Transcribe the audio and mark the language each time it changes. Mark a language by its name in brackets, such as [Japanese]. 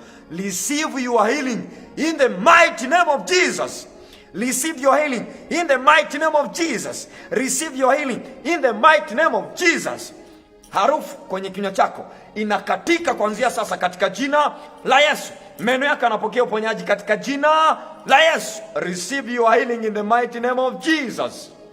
[English] Receive your healing in the mighty name of Jesus. Receive your healing in the mighty name of Jesus. Receive your healing in the mighty name of Jesus. [Swahili] Harufu kwenye kinywa chako inakatika kuanzia sasa katika jina la Yesu. Meno yako yanapokea uponyaji katika jina la Yesu. [English] Receive your healing in the mighty name of Jesus.